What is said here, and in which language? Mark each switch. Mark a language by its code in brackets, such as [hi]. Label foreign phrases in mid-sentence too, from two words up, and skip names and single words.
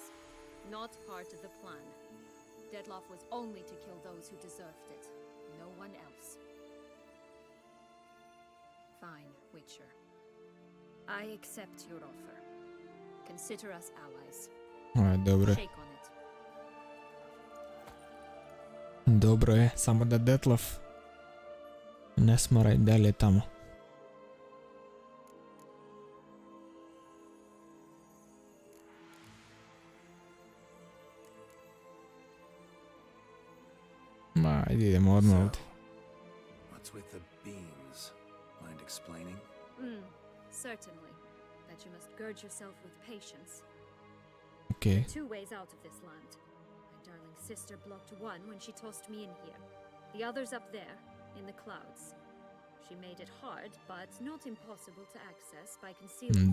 [en] Not part of the plan. Deadloff was only to kill those who deserved it. no one else. Fine, Witcher. I accept your offer. Consider us allies. [sr] Dobro. [en] Shake on it. [sr] Dobro je, samo da Detlef ne smara i dalje tamo. Ma, idemo odmah ovdje. [en] What's with the beans? Mind explaining? Certainly. That you must gird yourself with patience. Okay. There are 2 ways out of this land. My darling sister blocked one when she tossed me in here. The other's up there, in the clouds. She made it hard, but not impossible to access by concealing.